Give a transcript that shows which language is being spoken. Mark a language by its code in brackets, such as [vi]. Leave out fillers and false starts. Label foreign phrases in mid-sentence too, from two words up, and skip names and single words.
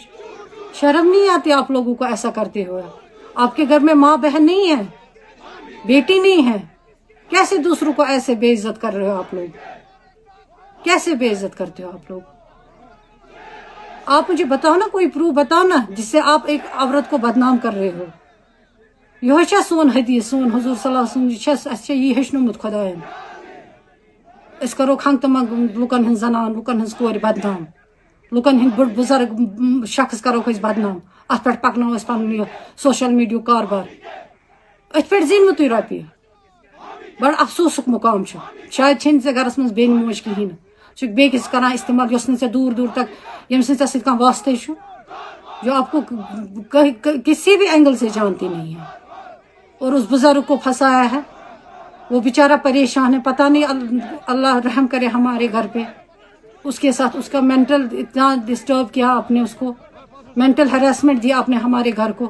[ur] شرم نہیں آتی آپ لوگوں کو ایسا کرتے ہوئے؟ آپ کے گھر میں ماں بہن نہیں ہے، بیٹی نہیں ہے، کیسے دوسروں کو ایسے بےعزت کر رہے ہو آپ لوگ? کیسے بےعزت کرتے ہو آپ لوگ؟ آپ مجھے بتاؤ نا، کوئی پروف بتاؤ نا جس سے آپ ایک عورت کو بدنام کر رہے ہو. [ks] यह सोन हदीस, सोन हुजूर [ar] صلى الله عليه وسلم [ks] ये हेचनुमुत खुदायन। इस करो खंग तम लुकन हन जनान लुकन हन कोर बदनाम, लुकन हन बुढ़ बुजुर्ग शख्स करो बदनाम, अत पे पकनो पन [en] social media [ks] कारबार। अत पे जीन तुम रपये, बड़ अफसोसुक मुकाम। शायद छे घरस मज बेन मोज कहें, बेकिस करान इस्तेमाल दूर दूर तक यम सत वास्ते, [ur] جو آپ کو کسی بھی اینگل سے جانتی نہیں ہے، اور اس بزرگ کو پھنسایا ہے. وہ بیچارا پریشان ہے، پتہ نہیں، اللہ رحم کرے ہمارے گھر پہ. اس کے ساتھ اس کا مینٹل اتنا ڈسٹرب کیا آپ نے، اس کو [en] mental harassment [ur] دیا آپ نے ہمارے گھر کو.